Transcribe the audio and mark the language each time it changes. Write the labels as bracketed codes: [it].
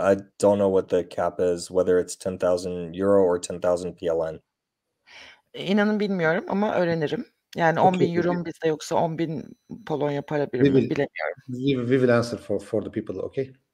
[en] I don't know what the cap is, whether it's 10,000 euro or 10,000 PLN. [tr] İnanın bilmiyorum ama öğrenirim. Yani 10.000 euro mu bizde yoksa 10.000 Polonya para birimi mi bilemiyorum. [en] We will answer for the people, okay?